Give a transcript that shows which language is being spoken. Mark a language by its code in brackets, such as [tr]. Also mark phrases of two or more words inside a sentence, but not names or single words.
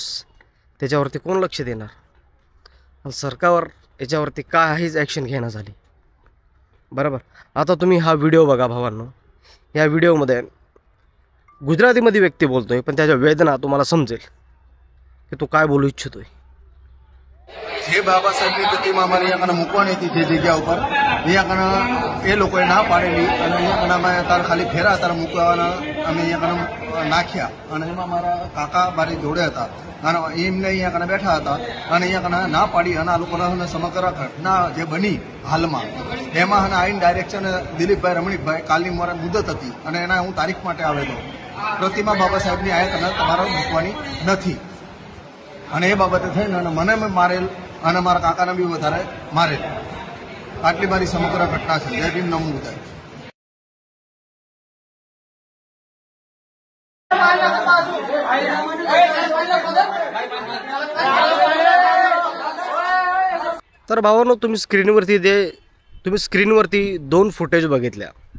[mr] त्याच्यावरती कोण लक्ष देणार? आणि सरकार याच्यावरती काहीच ॲक्शन घेणं झाली, बरोबर? आता तुम्ही हा व्हिडिओ बघा भावांनो। या व्हिडिओमध्ये गुजरातीमध्ये व्यक्ती बोलतोय, पण त्याच्या वेदना तुम्हाला समजेल कि तो काय बोलू इच्छितोय। [gu] જે બાબા સાહેબની પ્રતિમા અમારે અહીંયા મૂકવાની હતી જે જગ્યા ઉપર, અહીંયા એ લોકોએ ના પાડેલી અને અહીંયા અમે તાર ખાલી ફેરા તાર મૂકવાના અમે અહીંયા નાખ્યા। અને એમાં મારા કાકા મારી જોડે હતા અને એમને અહીંયા બેઠા હતા અને અહીંયા ના પાડી અને આ લોકોના સમગ્ર ઘટના જે બની હાલમાં એમાં આઈને ડાયરેક્ટ છે ને દિલીપભાઈ રમણીકભાઈ કાલની મારે મુદત હતી અને એના હું તારીખ માટે આવેલો। પ્રતિમા બાબા સાહેબની અહીંયા તમારે મૂકવાની નથી અને એ બાબતે થઈને અને મને મારેલ અને મારા કાકાને બી વધારે મારેલ। આટલી મારી સમગ્ર ઘટના છે। જય ભીમ, નમો બુદ્ધાય। [mr] तर भावांनो, तुम्ही स्क्रीनवरती दोन फुटेज बघितल्या।